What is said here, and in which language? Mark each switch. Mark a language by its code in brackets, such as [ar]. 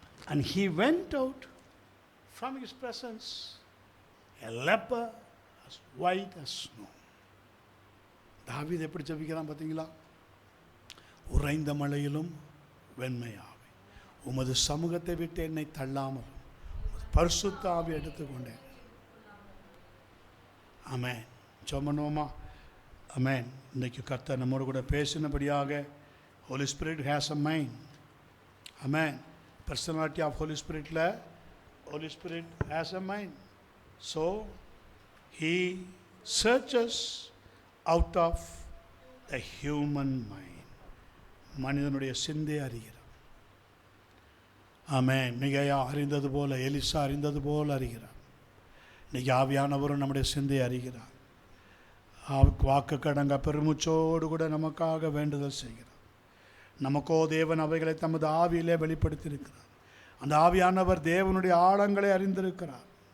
[en] And he went out from his presence a leper as white as snow. [ta] தாவீது எப்படி ஜெபிக்கிறான் பார்த்தீங்களா? உறைந்த மழையிலும் வெண்மையாவே உமது சமூகத்தை விட்டு என்னை தள்ளாமல் பரிசுத்த ஆவி எடுத்துக்கொண்டேன். ஆமென். ஜெபம் பண்ணுவோமா? ஆமென். இன்றைக்கு கர்த்தர் நம்மோடு கூட பேசினபடியாக [en] Holy Spirit has a mind. Amen. Personality of Holy Spirit Holy Spirit has a mind. So he searches out of the human mind. [ta] மனிதனுடைய சிந்தை அறிகிறார். ஆமென். மிகையா அறிந்தது போல, எலிசா அறிந்தது போல அறிகிறார். இன்னைக்கு ஆவியானவரும் நம்முடைய சிந்தையை அறிகிறார். வாக்கு கடங்க பெருமுச்சோடு கூட நமக்காக வேண்டுதல் செய்கிறார். நமக்கோ தேவன் அவைகளை தமது ஆவியிலே வெளிப்படுத்தியிருக்கிறார். அந்த ஆவியானவர் தேவனுடைய ஆழங்களை அறிந்திருக்கிறார்.